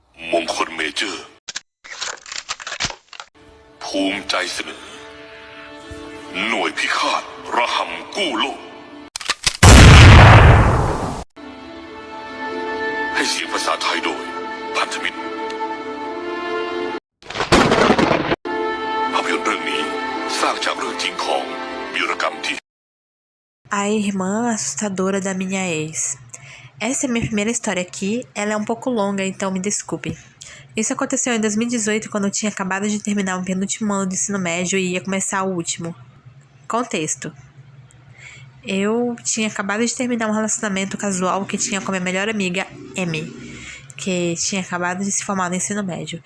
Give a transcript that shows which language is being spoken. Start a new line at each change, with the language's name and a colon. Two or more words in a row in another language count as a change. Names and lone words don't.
Thai: มงคลเมเจอร์ภูมิใจเสนอหน่วยพิฆาตระหำกู้โลกให้เสียงภาษาไทยโดยพันธมิตรภาพยนตร์เรื่องนี้สร้างจากเรื่องจริงของวีรกรรมที่
Portuguese: A irmã assustadora da minha ex. Essa é minha primeira história aqui, ela é um pouco longa, então me desculpe. Isso aconteceu em 2018, quando eu tinha acabado de terminar o penúltimo ano do ensino médio e ia começar o último. Contexto. Eu tinha acabado de terminar um relacionamento casual que tinha com a minha melhor amiga, M, que tinha acabado de se formar no ensino médio.